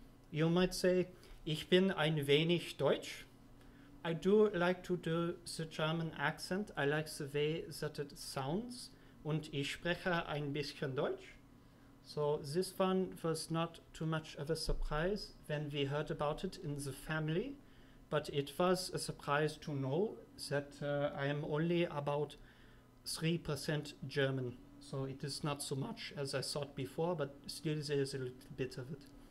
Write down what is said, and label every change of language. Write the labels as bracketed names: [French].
[English] You might say, [German] ich bin ein wenig Deutsch. [English] I do like to do the German accent. I like the way that it sounds. [German] Und ich spreche ein bisschen Deutsch. [English] So this one was not too much of a surprise when we heard about it in the family. But it was a surprise to know that I am only about 3% German. So it is not so much as I thought before, but still there is a little bit of it.